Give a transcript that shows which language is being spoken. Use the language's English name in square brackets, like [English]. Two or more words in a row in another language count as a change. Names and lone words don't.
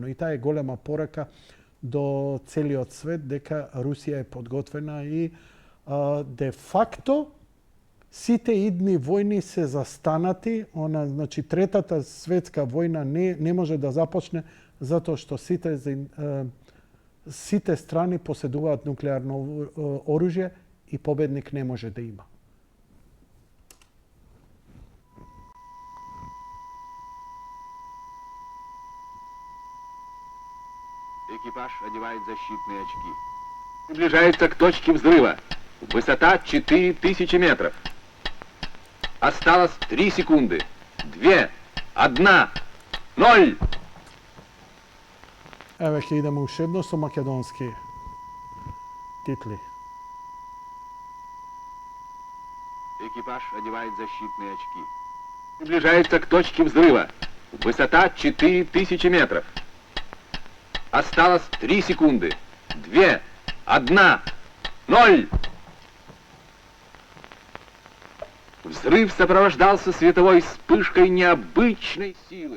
[Macedonian] И таа е голема порака до целиот свет дека Русија е подготвена и де факто сите идни војни се застанати. Значи, третата светска војна не може да започне затоа што сите страни поседуваат нуклеарно оружје и победник не може да има. [Russian] Экипаж одевает защитные очки. Приближается к точке взрыва. Высота 4000 метров. Осталось 3 секунды. 2, 1, 0. [Macedonian] Еве ќе идеме уште едно со македонски титли. [Russian] Экипаж одевает защитные очки. Приближается к точке взрыва. Высота 4000 метров. Осталось 3 секунды. 2, 1, 0. Взрыв сопровождался световой вспышкой необычной силы.